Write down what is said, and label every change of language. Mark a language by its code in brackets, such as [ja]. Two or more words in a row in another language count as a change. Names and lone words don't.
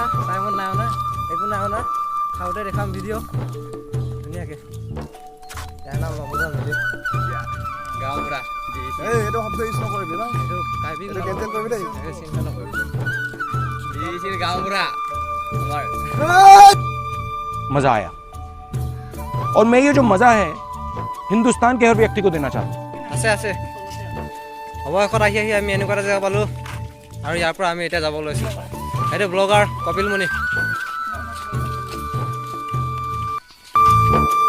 [as] চাইমত নাই অনা, একো নাই অনা, খাওঁতে দেখাম ভিডিঅ' ধুনীয়াকৈ। ইয়াৰ নাম অম্বুধৰ মিলি, গাঁওবুঢ়া। এইটো শব্দ ইউজ নকৰিবি ন, এইটো কাৰ্বি কেঞ্চেল কৰিবি দেই। চিন্তা নকৰিবি, গাঁওবুঢ়া আমাৰ। [hi] मजा आया और मैं ये जो मजा है हिंदुस्तान के हर व्यक्ति को देना चाहता हूँ। [as] আছে অৱশেষত আহি আমি এনেকুৱা এটা জেগা পালোঁ আৰু ইয়াৰ পৰা আমি এতিয়া যাব লৈছোঁ। এইটো ব্লগাৰ কপিল মুনি।